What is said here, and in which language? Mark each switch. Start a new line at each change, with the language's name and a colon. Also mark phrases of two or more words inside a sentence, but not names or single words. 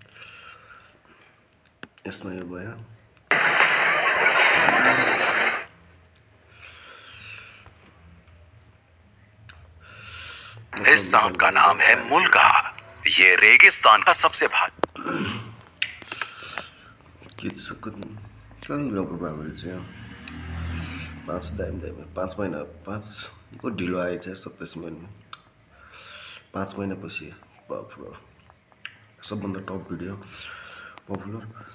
Nepali: यसमा यो भयो।
Hindi: इस सांप का नाम है मुल्का। ये रेगिस्तान का सबसे भारी
Nepali: पाँच महिना ढिलो आएछ 27 महिना 5 महिनापछि सबभन्दा
English: top video popular